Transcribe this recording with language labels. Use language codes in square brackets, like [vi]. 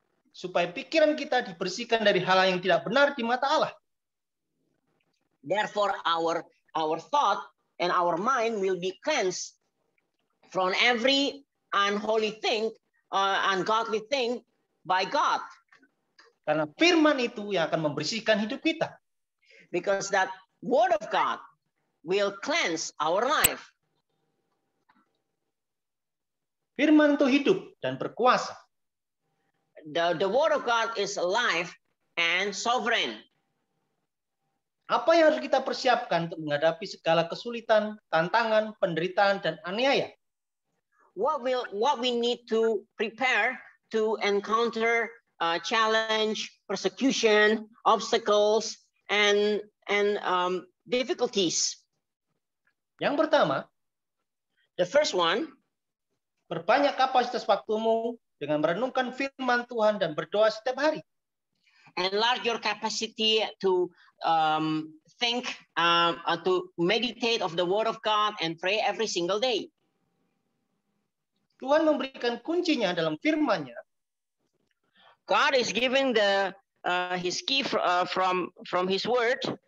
[id] Supaya pikiran kita dibersihkan dari hal yang tidak benar di mata Allah. [en] Therefore, our thought and our mind will be cleansed from every unholy thing, ungodly thing by God. [id] Karena firman itu yang akan membersihkan hidup kita. [en] Because that word of God will cleanse our life. [id] Firman itu hidup dan berkuasa. [en] The word of God is alive and sovereign. [id] Apa yang harus kita persiapkan untuk menghadapi segala kesulitan, tantangan, penderitaan, dan aniaya? [en] What we need to prepare to encounter challenge, persecution, obstacles, and difficulties. [id] Yang pertama, [en] the first one, [id] perbanyak kapasitas waktumu dengan merenungkan firman Tuhan dan berdoa setiap hari. [en] Enlarge your capacity to think, to meditate of the Word of God and pray every single day. [id] Tuhan memberikan kuncinya dalam firman-Nya. [en] God is giving His key from His Word.